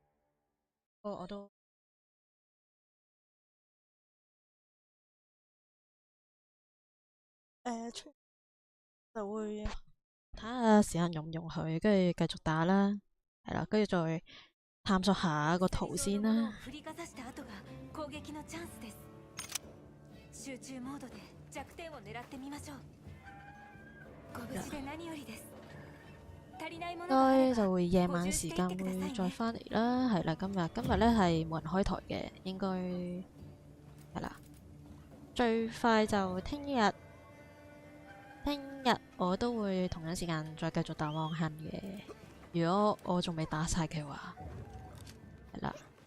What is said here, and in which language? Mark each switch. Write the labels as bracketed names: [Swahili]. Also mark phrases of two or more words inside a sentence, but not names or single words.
[Cantonese] 我都出就會睇下時間容唔容許，跟住繼續打啦，係啦，跟住再探索下個圖先啦。 [Japanese] 振りかざした後が攻撃のチャンスです。集中モードで弱点を狙ってみましょう。ご無事で何よりです。足りないも [Cantonese] 應 [Japanese] のがあれ [Cantonese] 該就 [Japanese] ば [Cantonese] 會夜晚時間會再翻嚟啦。係啦，今日咧係冇人開台嘅，應該係啦。最快就聽日我都會同一時間再繼續打汪坑嘅。如果我仲未打晒嘅話，係啦。